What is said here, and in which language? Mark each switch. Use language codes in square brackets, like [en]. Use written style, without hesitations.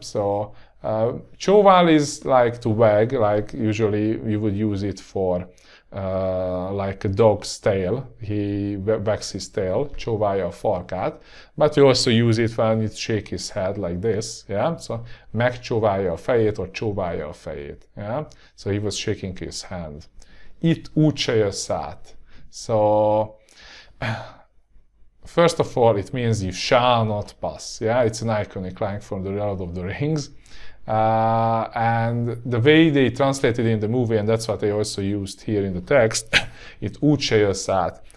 [en] So, csóvál is like to wag, like usually you would use it for like a dog's tail, he wags his tail, csóválja a farkát, but you also use it when you shake his head like this, yeah? [hu] So, megcsóválja a fejét, or csóválja a fejét, yeah? [en] So, he was shaking his hand. Itt úgyse jössz át. So, first of all, it means you shall not pass, yeah? It's an iconic line from the Lord of the Rings. And the way they translated in the movie, and that's what they also used here in the text, it úgyse jössz át.